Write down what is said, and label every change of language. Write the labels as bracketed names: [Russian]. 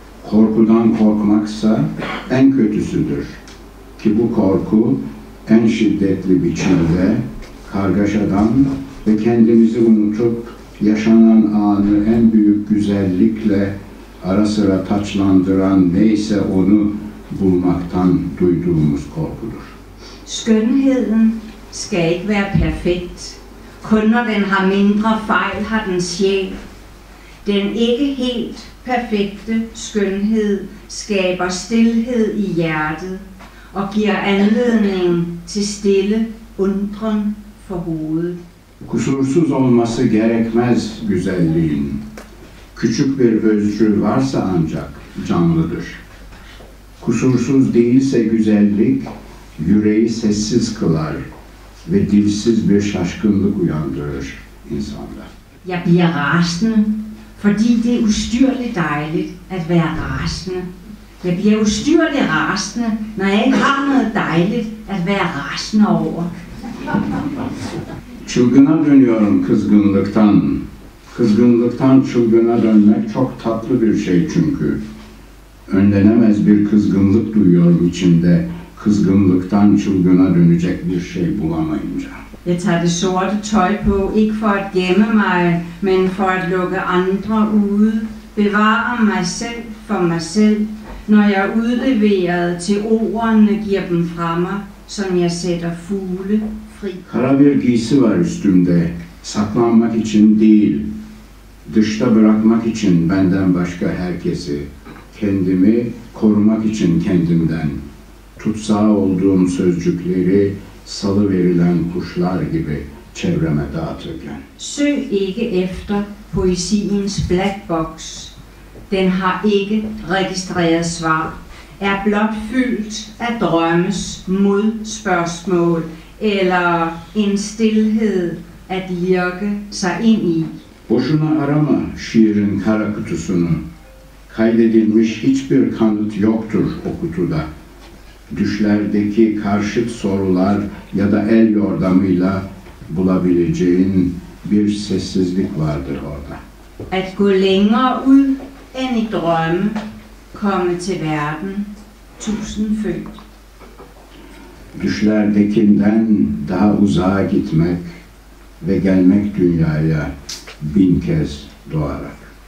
[Turkish] Korkudan korkmaksa en kötüsüdür. Ki bu korku en şiddetli biçimde kargaşadan ve kendimizi unutup yaşanan anı en büyük güzellikle ara sıra taçlandıran neyse onu bulmaktan duyduğumuz korkudur. [Danish] Skønheden skal ikke være perfekt. Kun når den har mindre fejl, har den sjæl. Den ikke helt perfekte skønhed skaber stilhed i hjertet og giver anledning til stille undren for hovedet. [Turkish] Kusursuz olması gerekmez güzelliğin. Küçük bir özrü varsa ancak canlıdır. Kusursuz değilse güzellik, yüreği sessiz kılar ve dilsiz bir şaşkınlık uyandırır insanda. [Danish] Jeg bliver rasende, fordi det er ustyrligt dejligt at være rasende. Jeg bliver ustyrligt rasende, når jeg ikke har noget dejligt at være rasende over. [Turkish] Çılgına dönüyorum kızgınlıktan. Kızgınlıktan çılgına dönmek çok tatlı bir şey çünkü. Önlenemez bir kızgınlık duyuyorum içimde. Kızgınlıktan çılgına dönecek bir şey bulamayınca. [Danish] Jeg tager det sorte tøj på, ikke for at gemme mig, men for at lukke andre ude. Bevare mig selv for mig selv. Når jeg er udleveret til ordene, giver dem fra mig, som jeg sætter fugle fri. [Turkish] Kara bir giysi var üstümde. Saklanmak için değil. Dışta bırakmak için benden başka herkesi. Kendimi korumak için kendimden. Tutsağı olduğum sözcükleri salı verilen kuşlar gibi çevreme dağıtırken. [Danish] Søg ikke efter poesiens black box. Den har ikke registreret svar. Er blot fyldt af drømmes modspørgsmål eller en stilhed at lirke sig ind i. [Turkish] Boşuna arama şiirin kara kutusunu. Kaydedilmiş hiçbir kanıt yoktur o kutuda. Düşlerdeki karşıt sorular ya da el yordamıyla bulabileceğin bir sessizlik vardır orada. [Danish] At gå længere ud end i drømme, komme til verden, tusindfødt. [Turkish] Düşlerdekinden daha uzağa gitmek ve gelmek dünyaya bin kez doğarak.